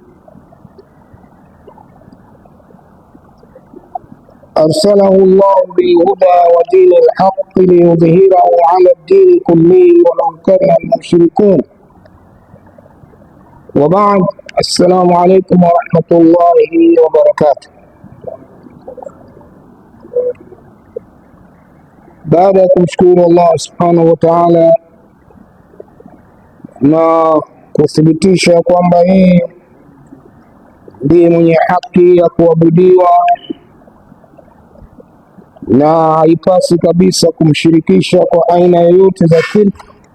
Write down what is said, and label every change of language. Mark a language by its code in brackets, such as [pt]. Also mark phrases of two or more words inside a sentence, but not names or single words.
[ar] أرسله الله بالهدى ودين الحق ليظهره على الدين كله ولو كره المشركون. وبعد، السلام عليكم ورحمة الله وبركاته. [sw] baada ya kumshukuru Allah [ar] سبحانه وتعالى [sw] na kuthibitisha kwamba yeye ndiye mwenye haki ya kuabudiwa na haipasi kabisa kumshirikisha kwa aina yoyote za shirki,